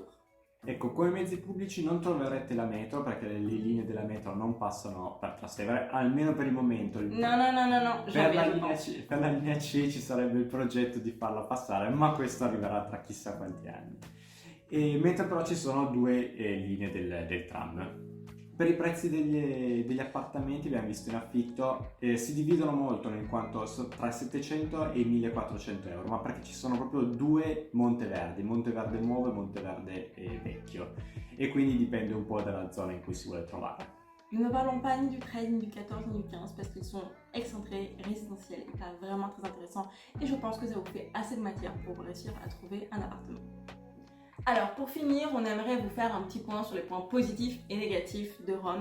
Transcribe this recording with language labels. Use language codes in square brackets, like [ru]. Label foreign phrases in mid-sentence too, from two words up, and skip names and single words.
[it] Ecco, come mezzi pubblici non troverete la metro perché le linee della metro non passano per Trastevere, almeno per il momento. [fr] No, jamais, [it] Per la linea C ci sarebbe il progetto di farla passare, ma questo arriverà tra chissà quanti anni. Mentre però ci sono due linee del tram. Per i prezzi degli appartamenti, abbiamo visto in affitto, si dividono molto in quanto tra i 700 e i 1400 euro, ma perché ci sono proprio due Monteverdi, Monteverde nuovo e Monteverde vecchio, e quindi dipende un po' dalla zona in cui si vuole trovare. [fr] Nous ne parlons pas ni du 13, ni du 14, ni du 15 parce qu'ils sont excentrés, résidentiels et pas vraiment très intéressants. Et je pense que ça vous fait assez de matière pour réussir à trouver un appartement. Alors pour finir, on aimerait vous faire un petit point sur les points positifs et négatifs de Rome.